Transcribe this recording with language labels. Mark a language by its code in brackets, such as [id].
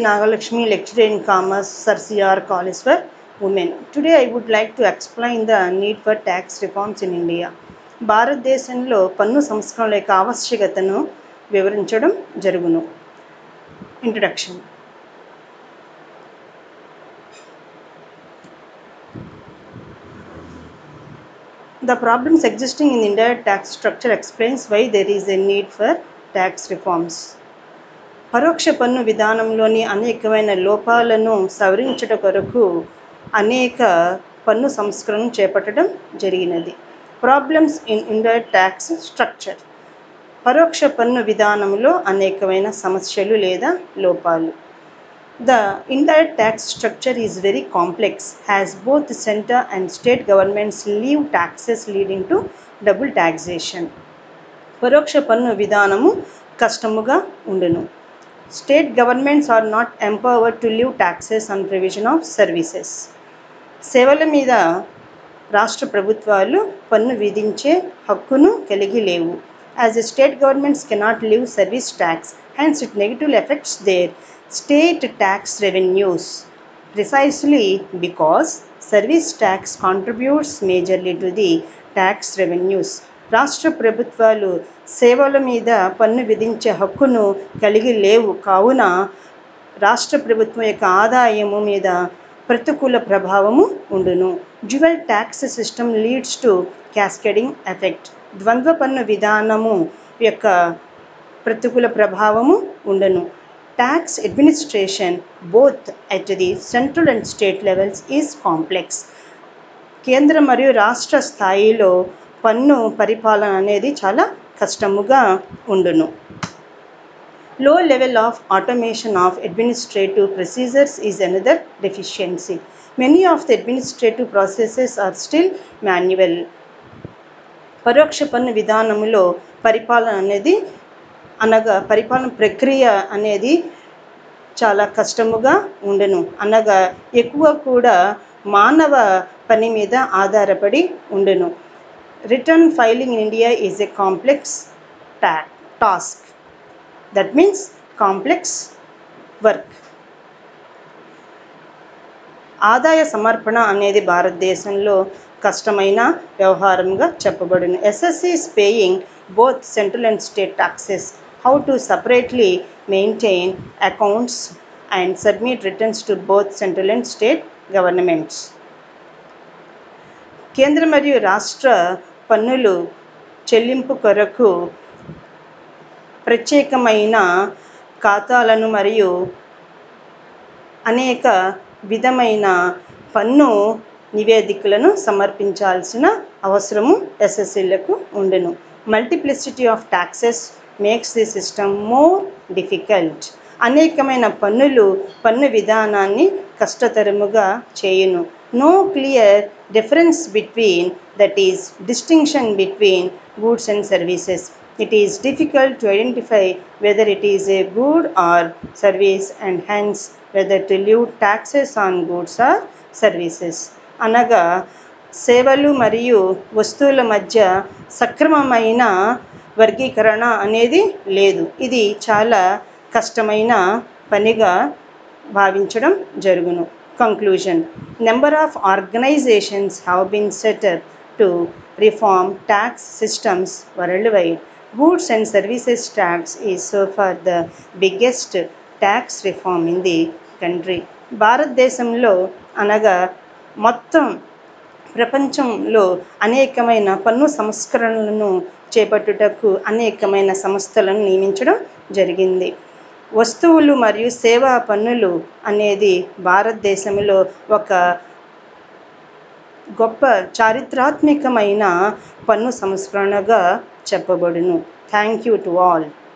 [en] Nagalakshmi, lecturer in Commerce, Sir C.R. College for Women. Today I would like to explain the need for tax reforms in India. [te] భారతదేశంలో పన్ను సంస్కరణల యొక్క ఆవశ్యకతను వివరించడం జరుగును. [en] Introduction. The problems existing in the Indian tax structure explains why there is a need for tax reforms. [te] పరోక్ష పన్ను విధానంలోని అనేకమైన లోపాలను సవరించుట కొరకు అనేక పన్ను సంస్కరణను చేపట్టడం జరిగినది. [en] Problems in indirect tax structure. [te] పరోక్ష పన్ను విధానంలో అనేకమైన సమస్యలు లేదా లోపాలు. [en] The indirect tax structure is very complex, as both center and state governments leave taxes leading to double taxation. [te] పరోక్ష పన్ను విధానము కష్టముగా ఉండును. [en] State governments are not empowered to leave taxes on provision of services. [te] సేవల మీద రాష్ట్ర ప్రభుత్వాలు పన్ను విధించే హక్కును కలిగి లేవు. [en] As the state governments cannot leave service tax, hence it negatively affects their state tax revenues. Precisely because service tax contributes majorly to the tax revenues. [te] రాష్ట్ర ప్రభుత్వాలు సేవల మీద పన్ను విధించే హక్కును కలిగి లేవు కావున రాష్ట్ర ప్రభుత్వం యొక్క ఆదాయము మీద ప్రతికూల ప్రభావము ఉండును. [en] Dual tax system leads to cascading effect. [te] ద్వంద్వ పన్ను విధానము యొక్క ప్రతికూల ప్రభావము ఉండును. [en] Tax administration both at the central and state levels is complex. [te] కేంద్ర మరియు రాష్ట్ర స్థాయిలో పన్ను పరిపాలన అనేది చాలా కష్టముగా ఉండును. [en] Low level of automation of administrative procedures is another deficiency. Many of the administrative processes are still manual. [te] పరోక్ష పన్ను విధానములో పరిపాలన అనేది అనగా పరిపాలన ప్రక్రియ అనేది చాలా కష్టముగా ఉండును. అనగా ఎక్కువ కూడా మానవ పని మీద ఆధారపడి ఉండును. [en] Return filing in India is a complex task. That means complex work. [te] ఆదాయ సమర్పణ అనేది భారతదేశంలో కష్టమైన వ్యవహారంగా చెప్పబడును. [en] SSC is paying both central and state taxes. How to separately maintain accounts and submit returns to both central and state governments. [te] కేంద్ర మరియు రాష్ట్ర పన్నులు చెల్లింపు కొరకు ప్రత్యేకమైన ఖాతాలను మరియు అనేక విధమైన పన్ను నివేదికలను సమర్పించాల్సిన అవసరము ఎస్ఎస్సీలకు ఉండును. [en] Multiplicity of taxes makes the system more difficult. [te] అనేకమైన పన్ను విధానాన్ని కష్టతరముగా చేయును. [en] No clear difference between, that is distinction between goods and services. It is difficult to identify whether it is a good or service and hence whether to leave taxes on goods or services. [te] అనగా సేవలు మరియు వస్తువుల మధ్య సక్రమమైన వర్గీకరణ అనేది లేదు. ఇది చాలా కష్టమైన పనిగా భావించడం జరుగును. [en] Conclusion. Number of organizations have been set up to reform tax systems worldwide. Goods and services tax is so far the biggest tax reform in the country. [te] భారతదేశంలో అనగా మొత్తం ప్రపంచంలో అనేకమైన పన్ను సంస్కరణలను చేపట్టుటకు అనేకమైన సంస్థలను నియమించడం జరిగింది. వస్తువులు మరియు సేవా పన్నులు అనేది భారతదేశంలో ఒక గొప్ప చారిత్రాత్మకమైన పన్ను సంస్కరణగా చెప్పబడును. [en] Thank you to all.